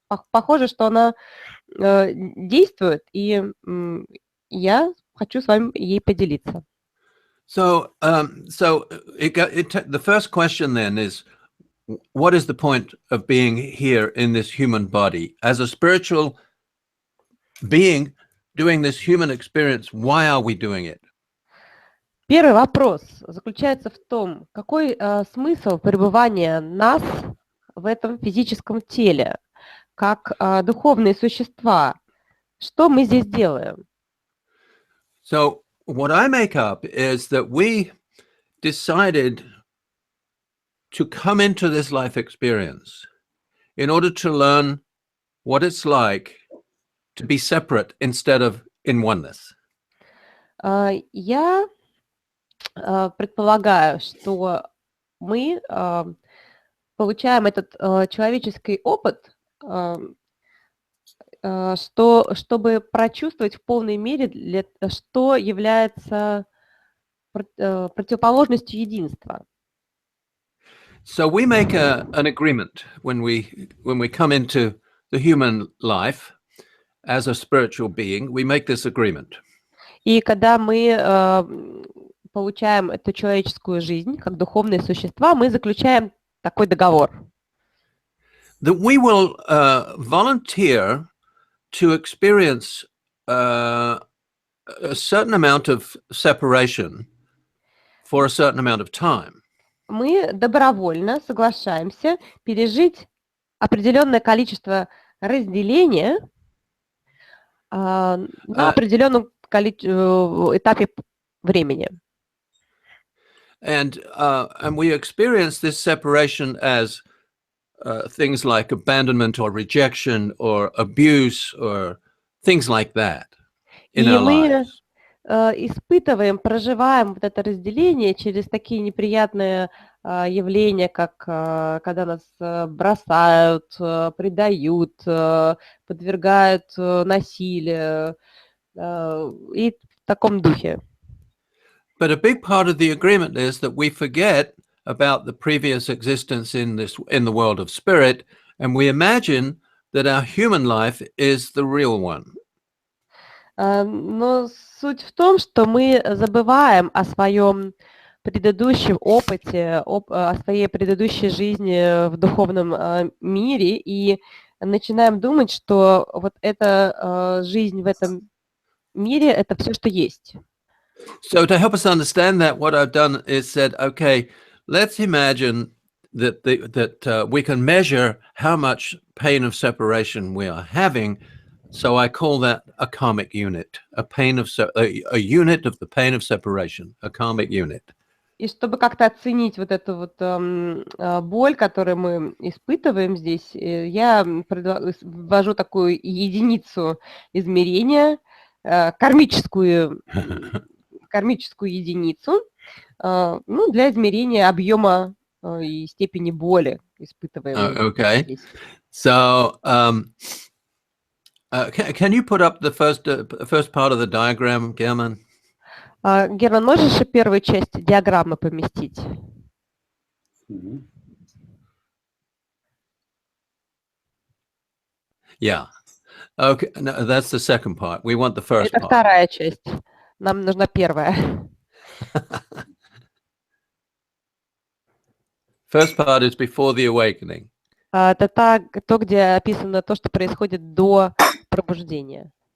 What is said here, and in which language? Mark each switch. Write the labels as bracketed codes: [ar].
[ru] Похоже, что она действует, и я хочу с вами ей поделиться. [en] So the first question then is, what is the point of being here in this human body? As a spiritual being doing this human experience, why are we doing it? [ru] Первый вопрос заключается в том, какой смысл пребывания нас в этом физическом теле, как духовные существа. Что мы здесь делаем? [en] So what I make up is that we decided to come into this life experience in order to learn what it's like to be separate instead of in oneness. [ru] Я предполагаю, что мы получаем этот человеческий опыт, чтобы прочувствовать в полной мере, что является противоположностью единства. [en] So we make an agreement when we come into the human life as a spiritual being. We make this agreement. [ru] И когда мы получаем эту человеческую жизнь как духовные существа, мы заключаем такой договор. [en] That we will volunteer to experience a certain amount of separation for a certain amount of time. [ru] Мы добровольно соглашаемся пережить определенное количество разделения на определенном этапе времени. [en] And we experience this separation as things like abandonment or rejection or abuse or things like that in our lives. [ru] Испытываем, проживаем вот это разделение через такие неприятные явления, как когда нас бросают, предают, подвергают насилию и в таком духе. [en] But a big part of the agreement is that we forget about the previous existence in the world of spirit, and we imagine that our human life is the real one. [ru] Но суть в том, что мы забываем о своем предыдущем опыте, о своей предыдущей жизни в духовном мире, и начинаем думать, что вот эта жизнь в этом мире — это все, что есть. [en] So to help us understand that, what I've done is said, okay, let's imagine that we can measure how much pain of separation we are having. So I call that a karmic unit, a unit of the pain of separation, a karmic unit. [ru] И чтобы как-то оценить вот эту вот боль, которую мы испытываем здесь, я ввожу такую единицу измерения, кармическую единицу, ну, для измерения объема и степени боли, испытываемой [en] Okay. [ru] здесь. [en] So can you put up the first part of the diagram, German? [ru] Герман, можешь первую часть диаграммы поместить? [en] Yeah. Okay. No, that's the second part. We want the first [ru] Это [en] part. [ru] вторая часть. Нам нужна первая. [en] First part is before the awakening. [ru] Это то, где описано то, что происходит до пробуждения.